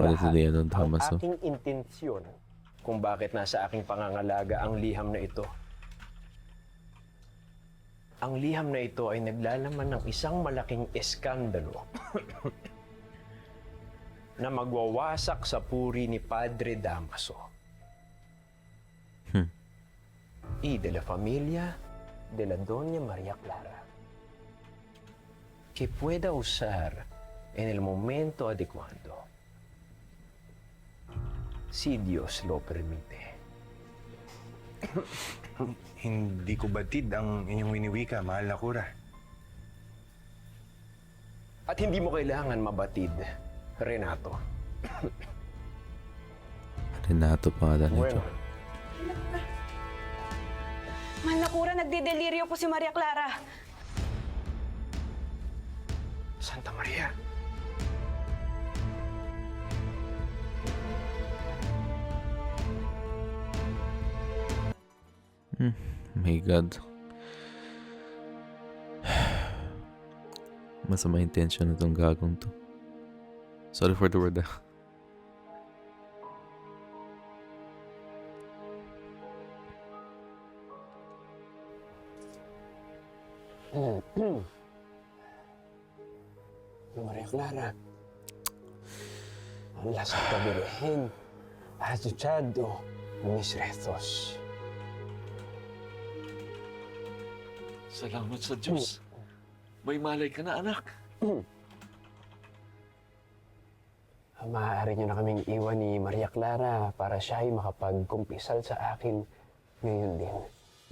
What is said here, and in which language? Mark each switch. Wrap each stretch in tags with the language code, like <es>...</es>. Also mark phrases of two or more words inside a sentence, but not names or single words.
<tl>ang aking intensyon kung bakit nasa aking pangangalaga ang liham na ito. Ang liham na ito ay naglalaman ng isang malaking eskandalo na magwawasak sa puri ni Padre Damaso.</tl> <es>Y de la familia de la Doña María Clara, que pueda usar en el momento adecuado, si Dios lo permite.</es> <tl>Hindi ko batid ang inyong winiwika, mahal na kura. At hindi mo kailangan mabatid, Renato. Renato pangalan nito. Mahal na kura, nagdideliryo po si Maria Clara. Santa Maria.</tl> <en>My God.</en> <tl>Masama intention na itong gagong to.</tl> <en>Sorry for the word.</en> <tl>Maria Clara.</tl> <es>Las Virgen ha escuchado mis rezos.</es> <tl>Salamat sa Diyos. May malay ka na, anak. Maaari niyo na kaming iwan ni Maria Clara para siya ay makapagkumpisal sa akin ngayon din.</tl>